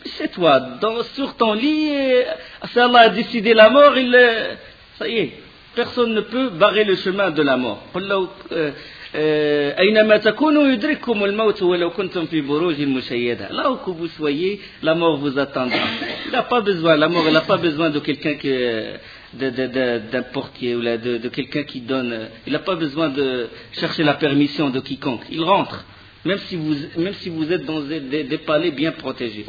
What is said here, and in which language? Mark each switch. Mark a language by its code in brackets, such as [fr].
[fr] C'est toi, sur ton lit, si Allah a décidé la mort, il, ça y est, personne ne peut barrer le chemin de la mort. [ar] أينما تكونوا يدرككم الموت ولو كنتم في بروج مشيدة لا [fr] que vous soyez, la mort vous attendra. Il n'a pas besoin, la mort, il n'a pas besoin de quelqu'un qui, d'un portier ou de quelqu'un qui donne. Il n'a pas besoin de chercher la permission de quiconque. Il rentre, même si vous êtes dans des palais bien protégés.